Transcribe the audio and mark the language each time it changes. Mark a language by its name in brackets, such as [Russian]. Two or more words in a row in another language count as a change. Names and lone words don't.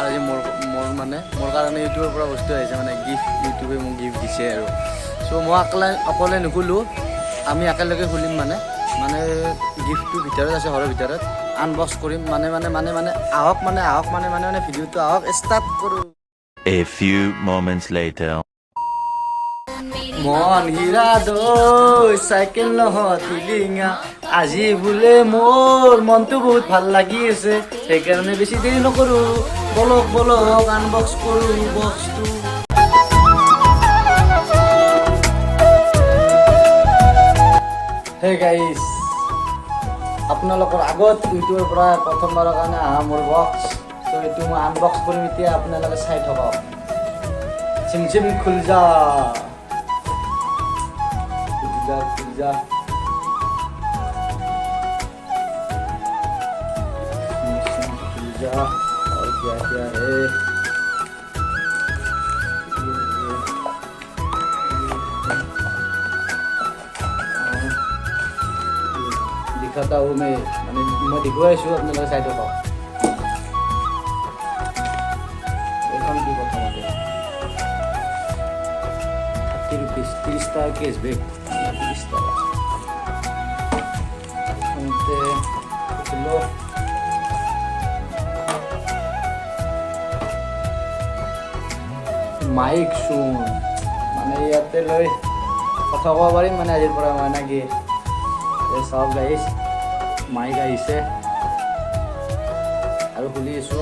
[Assamese] আজি মোৰ কাৰণে ইউটিউবৰ পৰা বস্তু আহিছে, মানে গিফ্ট ইউটিউবে মোক গিফ্ট দিছে আৰু। চ' মই অকলে নুখুলোঁ, আমি একেলগে খুলিম মানে গিফ্টটোৰ ভিতৰত আছে, ঘৰৰ ভিতৰত আনবক্স কৰিম। আহক ভিডিঅ'টো আহক, ষ্টাৰ্ট কৰোঁ। [English] A few moments later. [Assamese] মন হীৰা দই চাইকেল নহতি লিঙা, আজি বোলে মোৰ মনটো বহুত ভাল লাগি আছে, সেইকাৰণে বেছি দেৰি নকৰোঁ, বলক আনবক্স কৰোঁ বস্তু। [English] hey guys, [Assamese] আপোনালোকৰ আগত ইউটিউবৰ পৰা প্ৰথমবাৰৰ কাৰণে আহা মোৰ বক্স। ত' এইটো মই আনবক্স কৰিম এতিয়া, আপোনালোকে চাই থাকক। [Hindi] सिम खुल जा खुल जा। और क्या क्या है, दिखाता हूँ मैं [Assamese] दिखुवाइছোঁ আপোনালোকে চাই থাকক। এইখন কি প্ৰথমতে 30 रुपीज 30 টাকা কেছবেক, 30 টাকা। মাইক শুন, মানে ইয়াতে লৈ কথা ক'ব পাৰিম মানে আজিৰ পৰা, মানে কি চাওক গাইছ, মাইক আহিছে আৰু খুলি আছোঁ।